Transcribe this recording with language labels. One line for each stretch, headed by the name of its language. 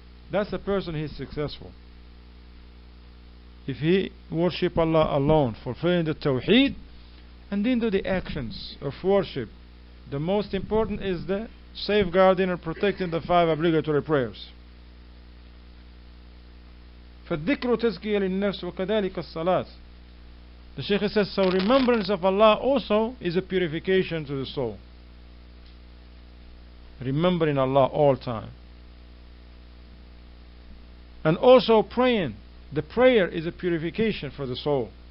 English: That's the person who is successful. If he worship Allah alone, fulfilling the tawheed, and then do the actions of worship. The most important is the safeguarding and protecting the 5 obligatory prayers.
Arabic: فالذكر تزكية للنفس وكذلك الصلاة.
English: The Shaykh says, so remembrance of Allah also is a purification to the soul. Remembering Allah all time. And also praying. The prayer is a purification for the soul.